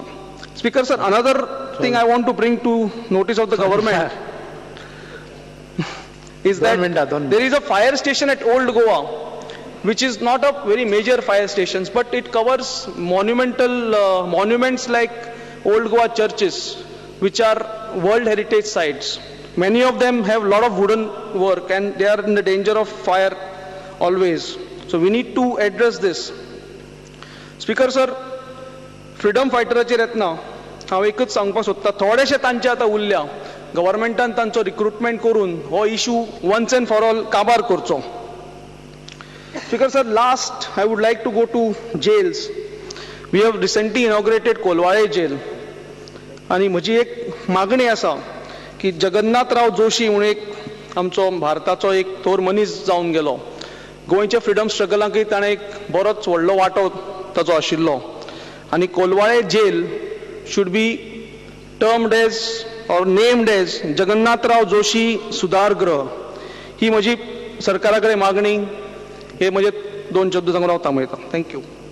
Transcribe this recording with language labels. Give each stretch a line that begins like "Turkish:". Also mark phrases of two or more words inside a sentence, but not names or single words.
English: Speaker sir, another thing I want to bring to notice of the government is that there is a fire station at Old Goa, which is not a very major fire station, but it covers monumental monuments like Old Goa churches, which are World Heritage sites. Many of them have a lot of wooden work and they are in the danger of fire always. So we need to address this. Speaker sir,
Konkani: फ्रीडम फायटराचेर येतना हांव एकच सांगपाक सोदतां, थोडेशे तांचे आतां उरल्या, गव्हर्मेंटान तांचो रिक्रुटमेंट करून हो इशू
English: once and for all
Konkani: काबार करचो.
English: Speaker sir, last I would like to go to jails. We have recently inaugurated Kolwale jail.
Konkani: आणि म्हजी एक मागणी आसा की जगन्नाथराव जोशी म्हणून एक आमचो भारताचो एक थोर मनीस जावन गेलो. गोंयच्या फ्रीडम स्ट्रगलांकय ताणें एक बरोच व्हडलो वांटो ताचो आशिल्लो. आणि कोलवाळे जेल
English: should be termed as or named as
Konkani: जगन्नाथराव जोशी सुधार गृह. ही म्हजी सरकारा कडेन मागणी. हे म्हजे 2 शब्द सांगून हांव थांबयतां. थँक्यू.